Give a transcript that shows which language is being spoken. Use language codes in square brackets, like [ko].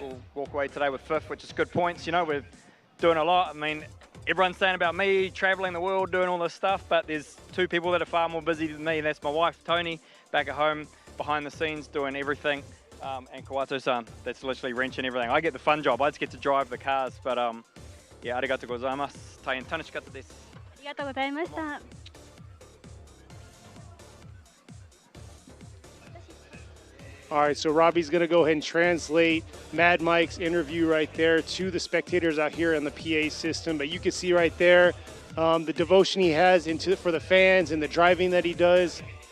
[en] We'll walk away today with 5th, which is good points. You know, we're doing a lot. I mean, everyone's saying about me traveling the world, doing all this stuff, but there's 2 people that are far more busy than me. That's my wife, Tony, back at home, behind the scenes, doing everything. And Kawato-san, that's literally wrenching everything. I get the fun job. I just get to drive the cars. But [ja] いや、ありがとうございます。大変楽しかったです。ありがとうございました。 [en] All right, so Robbie's going to go ahead and translate Mad Mike's interview right there to the spectators out here on the PA system. But you can see right there the devotion he has for the fans and the driving that he does.